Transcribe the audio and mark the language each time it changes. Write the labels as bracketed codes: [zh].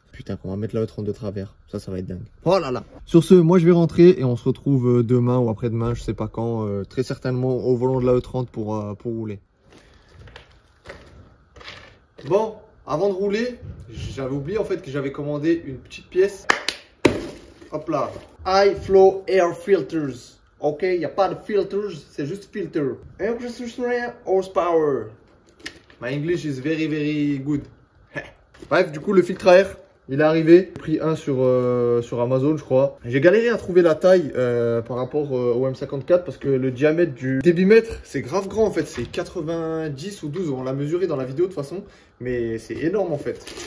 [fr] Putain, quand on va mettre la E30 de travers, ça va être dingue. Oh là là. Sur ce, moi je vais rentrer et on se retrouve demain ou après-demain, je sais pas quand, très certainement au volant de la E30 pour rouler. Bon, avant de rouler, j'avais oublié en fait que j'avais commandé une petite pièce. Hop là. [en] High Flow Air Filters. [fr] Ok, il n'y a pas de filters, c'est juste filter. [en] Horsepower. My English is very very good. [fr] Bref, du coup le filtre à air, il est arrivé. J'ai pris un sur Amazon, je crois. J'ai galéré à trouver la taille par rapport au M54 parce que le diamètre du débitmètre, c'est grave grand en fait. C'est 90 ou 12, on l'a mesuré dans la vidéo de toute façon. Mais c'est énorme en fait.